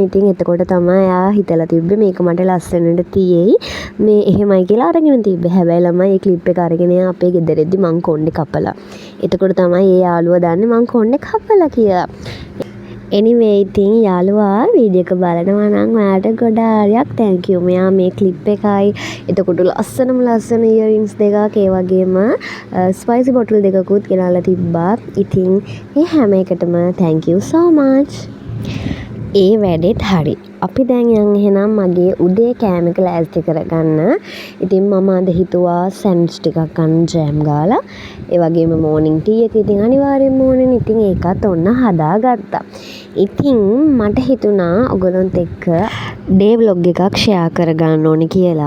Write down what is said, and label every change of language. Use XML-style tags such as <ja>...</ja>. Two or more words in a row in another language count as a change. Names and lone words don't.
<si>ඉතින් එතකොට තමයි ආ හිතලා තිබ්බේ මේක මට ලස්සනට තියෙයි. මේ එහෙමයි කියලා අරගෙන තිබ්බේ. හැබැයි ළමයි මේ ක්ලිප් එක අරගෙන අපේ ගෙදරෙද්දි මං කොණ්ඩේ කපලා. එතකොට තමයි ඒ යාළුවා දන්නේ මං කොණ්ඩේ කපලා කියලා. anyway ඉතින් යාළුවා වීඩියෝ එක බලනවා නම් ඔයාලට ගොඩාරියක්</si> <en>thank you.</en> <si>මෙයා මේ ක්ලිප් එකයි එතකොට ලස්සන ඉයරින්ග්ස් දෙකක් ඒ වගේම</si> <en>spicy bottle</en> <si>දෙකකුත් ගෙනල්ලා තිබ්බා. ඉතින් මේ හැම එකටම</si> <en>thank you so much.</en> <si>ඒ වැඩෙත් හරි. අපි දැන් යන් එහෙනම් මගේ උදේ කෑම එක ලෑස්ති කරගන්න. ඉතින් මම අද හිතුවා සෑන්ඩ්විච් ටිකක් ගන්න ජෑම් ගාලා. ඒ වගේම</si> <en>morning tea</en> <si>එක ඉතින් අනිවාර්යෙන්ම ඕනේ. ඉතින් ඒකත් ඔන්න හදාගත්තා. ඉතින් මට හිතුණා ඔයගොල්ලොන්ත් එක්ක</si> <en>day vlog</en> <si>එකක් ෂෙයා කරගන්න ඕනේ කියලා.</si>